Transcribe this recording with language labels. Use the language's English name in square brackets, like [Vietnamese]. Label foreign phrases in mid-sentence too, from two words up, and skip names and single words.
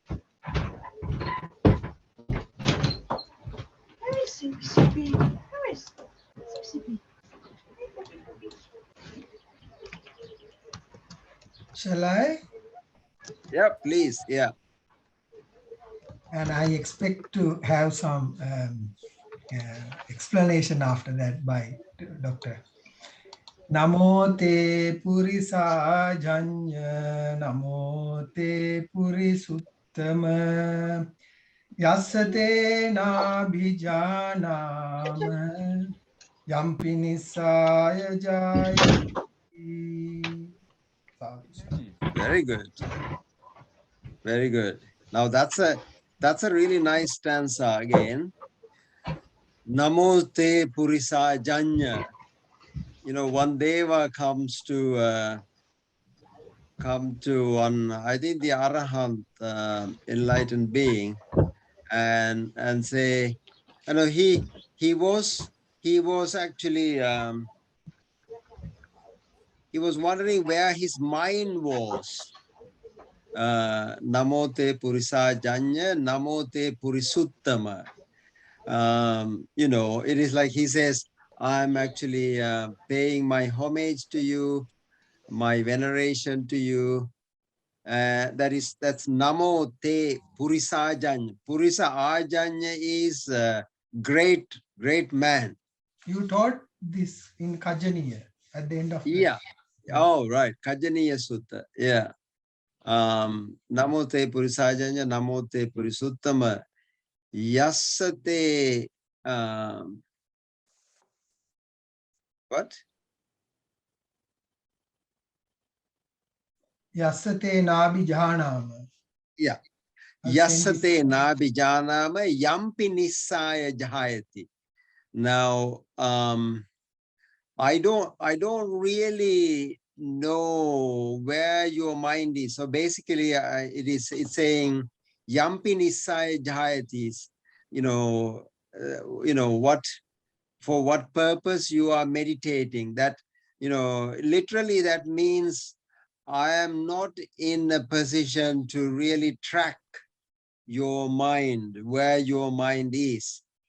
[English] Shall I? Yeah, please. Yeah. And I expect to have some explanation after that by Dr. [Pali] Namo te purisa janya, namo te purisuttama, yassate na bhijanama, yampinisaya jayati. [English] Very good. Very good. Now that's a really nice stanza again. [Pali] Namo te purisa janya. [English] You know, one deva comes to one, I think the Arahant, enlightened being, and say, you know, he was actually he was wondering where his mind was. [Pali] Namo te purisa janya, namo te purisuttama. [English] You know, it is like he says, I'm actually paying my homage to you, my veneration to you. [Pali] That's Namo te Purisa Ajanya. Purisa Ajanya [English] is great man. You taught this in Kajaniya at the end of Yeah. the, Oh, right. Kajaniya Sutta. Yeah. [Pali] Namo te Purisa Ajanya, Namo te Purisuttama. Yassate. [English] What? [Pali] Yassate nabi jahanama. [English] Yeah. I'll send [Pali] Yassate [English] this. [Pali] nabi janama yampi nisaya jahayati. [English] Now, I don't really know where your mind is. So basically, it's saying [Pali] yampi nisaya jahayati [English] is, you know, for what purpose you are meditating. That, you know, literally that means I am not in a position to really track your mind, where your mind is.